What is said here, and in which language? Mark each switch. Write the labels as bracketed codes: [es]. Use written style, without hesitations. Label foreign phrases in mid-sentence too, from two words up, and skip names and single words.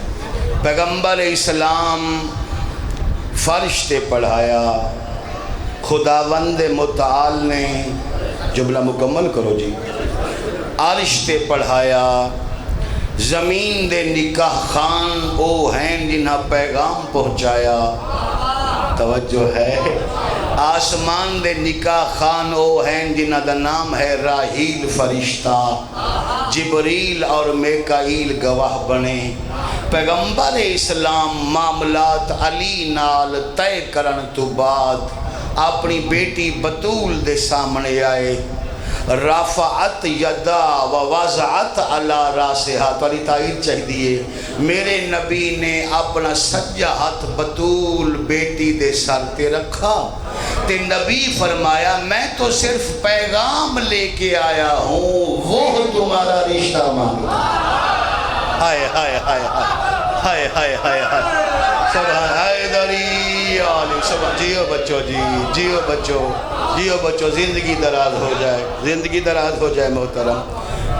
[pa] پیغمبر اسلام فرش تے پڑھایا، خداوند متعال نے جملہ مکمل کرو جی، عرش تے پڑھایا، زمین دے نکاح خان او ہیں جنہاں پیغام پہنچایا، توجہ ہے، آسمان دے نکاح خان او ہیں جنہاں دا نام ہے راحیل فرشتہ، جبریل اور میکائیل گواہ بنے۔ پیغمبر اسلام معاملات علی نال طے کرن تو بعد اپنی بیٹی بطول دے سامنے آئے، [ar] رافعت یدا و وضعت علی راسہا، [pa] تو علی تائید چاہی دیئے، میرے نبی نے اپنا سجا ہاتھ بطول بیٹی دے سر تے رکھا، تے نبی فرمایا [ur] میں تو صرف پیغام لے کے آیا ہوں، وہ تمہارا رشتہ مانگتا۔ ہائے ہائے ہائے ہائے ہائے ہائے ہائے سبحان حیدری علی سبحان، جیو بچو جی، جیو بچو، جیو بچو، زندگی دراز ہو جائے، زندگی دراز ہو جائے محترم۔